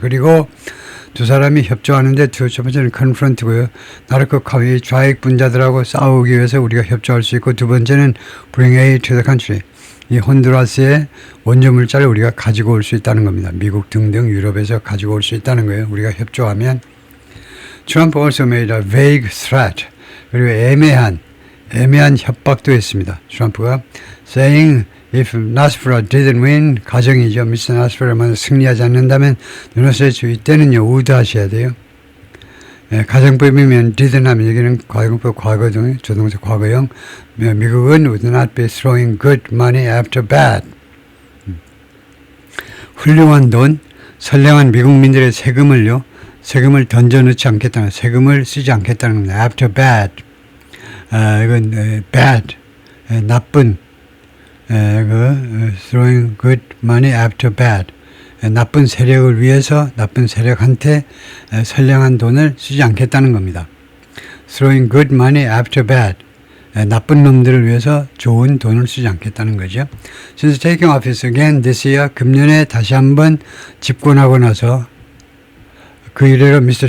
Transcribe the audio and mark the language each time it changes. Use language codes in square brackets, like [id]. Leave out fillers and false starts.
[ko] 그리고 두 사람이 협조하는데 첫 번째는 confront고요. 나르코 커뮤니스트 좌익 분자들하고 싸우기 위해서 우리가 협조할 수 있고 두 번째는 [en] bring aid to the country. [ko] 이 혼두라스의 원조 물자를 우리가 가지고 올 수 있다는 겁니다. 미국 등등 유럽에서 가지고 올 수 있다는 거예요. 우리가 협조하면. [en] Trump also made a vague threat. [ko] 그리고 애매한 협박도 했습니다. [en] 트럼프가 saying if Nasfra didn't win, [ko] 가정이죠. [en] Mr. [ko] Nasfra만 승리하지 않는다면 유노스의 주의 때는요 우드하셔야 돼요. 가정법이면 didn't 하면 여기는 과거법 과거동 조동사 과거형. 미국은 [en] would not be throwing good money after bad. [ko] 훌륭한 돈, 선량한 미국민들의 세금을 던져넣지 않겠다는, 세금을 쓰지 않겠다는 겁니다. [en] After bad. 이건 bad, 나쁜, throwing good money after bad. [ko] 나쁜 세력을 위해서, 나쁜 세력한테 선량한 돈을 쓰지 않겠다는 겁니다. [en] Throwing good money after bad. [ko] 나쁜 놈들을 위해서 좋은 돈을 쓰지 않겠다는 거죠. [en] Since taking office again this year, [ko] 금년에 다시 한번 집권하고 나서 그 이래로 Mr.